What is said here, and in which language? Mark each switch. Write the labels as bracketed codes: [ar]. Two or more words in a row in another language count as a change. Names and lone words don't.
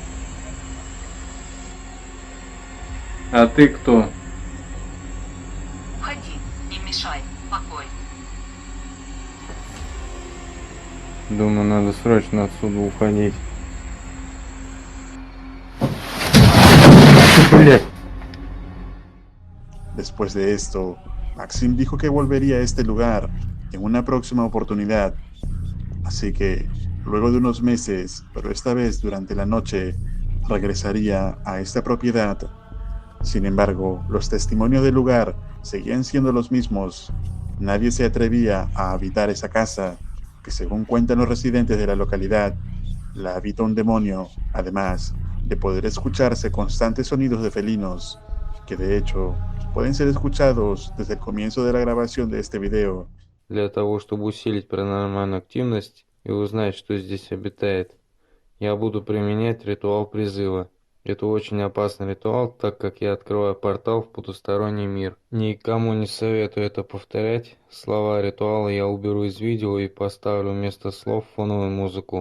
[ru] А ты кто? Входи, не мешай, покой. Думаю, надо срочно отсюда уходить. Блять. [es] Después de esto, Maxim dijo que volvería a este lugar en una próxima oportunidad. Así que, luego de unos meses, pero esta vez durante la noche, regresaría a esta propiedad. Sin embargo, los testimonios del lugar seguían siendo los mismos. Nadie se atrevía a habitar esa casa, que según cuentan los residentes de la localidad, la habita un demonio, además de poder escucharse constantes sonidos de felinos, que de hecho pueden ser escuchados desde el comienzo de la grabación de este video. [ru] Для того, чтобы усилить паранормальную активность и узнать, что здесь обитает, я буду применять ритуал призыва. Это очень опасный ритуал, так как я открываю портал в потусторонний мир. Никому не советую это повторять. Слова ритуала я уберу из видео и поставлю вместо слов фоновую музыку.